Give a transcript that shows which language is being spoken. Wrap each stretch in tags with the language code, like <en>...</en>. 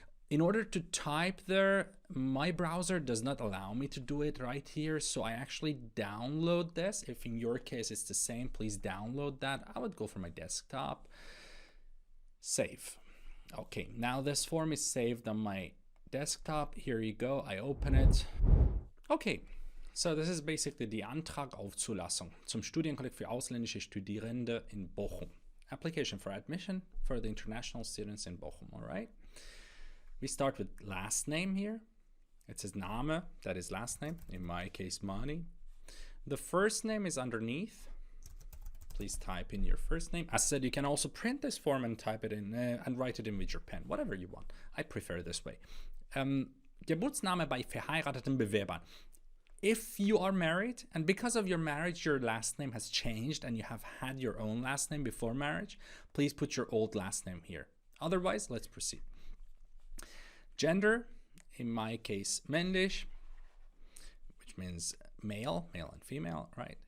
<en>In order to type there, my browser does not allow me to do it right here, so I actually download this. If in your case it's the same, please download that. I would go for my desktop. Save. Okay, now this form is saved on my desktop. Here you go, I open it. Okay, so this is basically the</en> <de>Antrag auf Zulassung zum Studienkolleg für ausländische Studierende in Bochum.</de> <en>Application for admission for the international students in Bochum, all right? We start with last name here. It says Name, that is last name, in my case Mani. The first name is underneath. Please type in your first name. As said, you can also print this form and type it in and write it in with your pen, whatever you want. I prefer this way.</en> <de>Geburtsname bei verheirateten Bewerbern.</de> <en>If you are married and because of your marriage your last name has changed and you have had your own last name before marriage, please put your old last name here. Otherwise, let's proceed. Gender, in my case, männlich, which means male and female, right?</en>